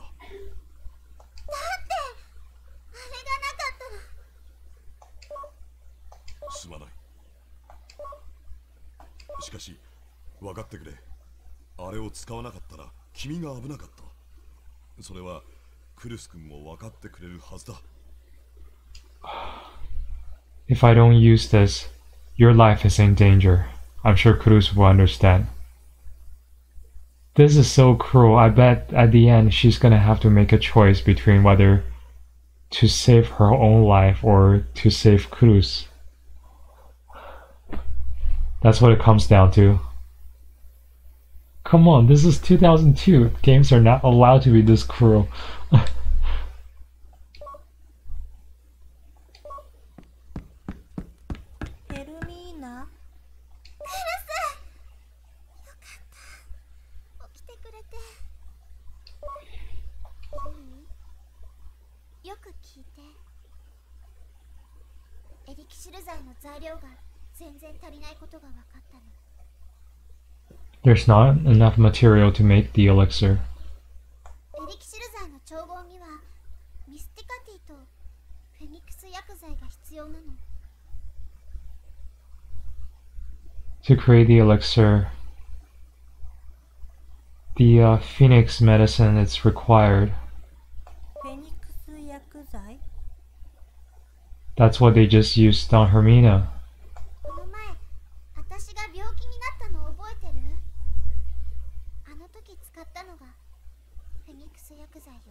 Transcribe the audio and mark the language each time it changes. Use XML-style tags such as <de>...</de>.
<ja>だってあれがなかったら。すまない。しかし分かってくれ。あれを使わなかったら君が危なかった。それはクルス君も分かってくれるはずだ。</ja> <en>If I don't use this, your life is in danger. I'm sure Culus will understand. This is so cruel. I bet at the end she's gonna have to make a choice between whether to save her own life or to save Culus. That's what it comes down to. Come on, this is 2002. Games are not allowed to be this cruel.</en> <ja>ヘルミーナ。クルス、よかった、起きてくれて。よく聞いて。エリキシル剤の材料が全然足りないことが分かったの。</ja> <en>There's not enough material to make the elixir.</en> <ja>エリキシル剤の調合にはミスティカティとフェニックス薬剤が必要なの。</ja> <en>To create the elixir, the Phoenix medicine is required.</en> <ja>フェニックス薬剤。</ja> <en>That's what they just used on Hermina.</en> <ja>この前、私が病気になったの覚えてる？あの時使ったのがフェニックス薬剤よ。</ja>